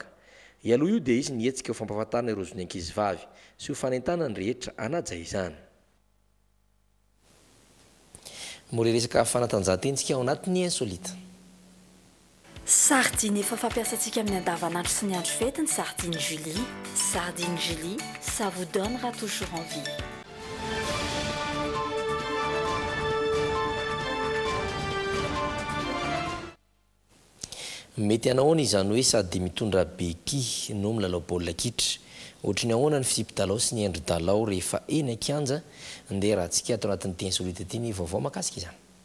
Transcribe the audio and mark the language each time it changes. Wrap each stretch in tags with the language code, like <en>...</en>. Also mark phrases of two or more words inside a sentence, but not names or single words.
<mg>Ialoha io dia izy nihetsika ho fampahafantarana ireo zony ankizivavy sy ho fanentana ny rehetra anaja izany. Mora resaka fanatanjahantena ao anatin'ny insolite. Sardine efa fampiasantsika amin'ny andavanandro sy ny andro fety ny Sardine Julie.</mg> <fr>Sardine Julie, ça vous donnera toujours envie.</fr> <mg>Mety anahoana izany hoe sady mitondra beky no milalao baolina kitra. Ohatry ny ahoana ny fisipidalao sy ny endri-dalao rehefa eny an-kianja andeha raha antsika atao anatin'ny teny solita ity ny vaovao makasika izany.</mg>